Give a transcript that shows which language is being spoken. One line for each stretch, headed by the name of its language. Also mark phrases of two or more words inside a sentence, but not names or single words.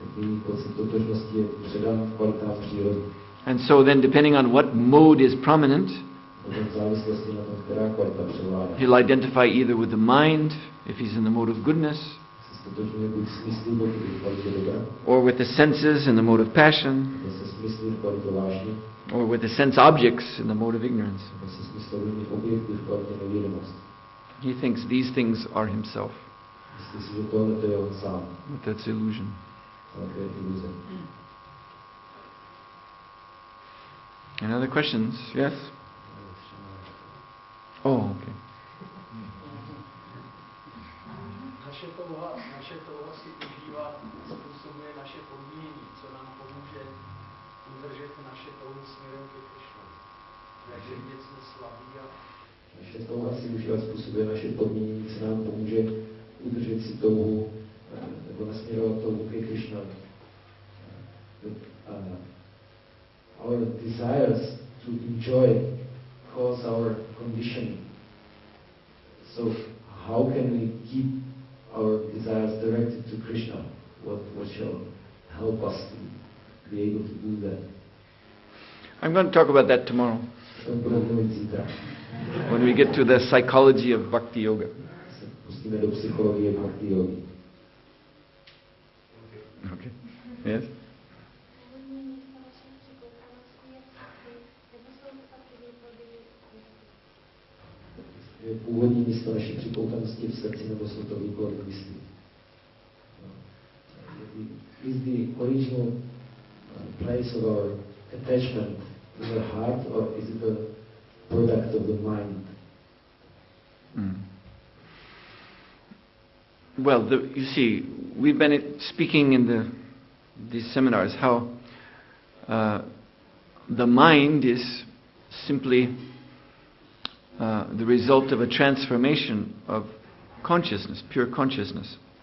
English: And so then, depending on what mode is prominent, he'll identify either with the mind, if he's in the mode of goodness, or with the senses in the mode of passion, or with the sense objects in the mode of ignorance. He thinks these things are himself. But that's illusion. Any other questions? Yes? Oh, okay.
Czech: Naše touha si užívat způsobuje naše podmínění, co nám pomůže udržet naše touhy směrem ke Krišnovi. Takže když jsme slabí a... Naše touha si užívat způsobuje naše podmínění, co nám pomůže udržet si touhu, nebo nasměrovat touhu ke Krišnovi.
English: Our desires to enjoy cause our conditioning. So how can we keep our desires directed to Krishna? What shall help us to be able to do that? I'm going to talk about that tomorrow, when we get to the psychology of Bhakti Yoga. Okay. Yes?
Czech: Je původní místo naší připoutanosti v srdci, nebo jsou to výbory mysli.
English: Is the original place of our attachment in the heart, or is it a product of the mind? Well, you see, we've been speaking in these seminars how the mind is simply the result of a transformation of consciousness, pure consciousness.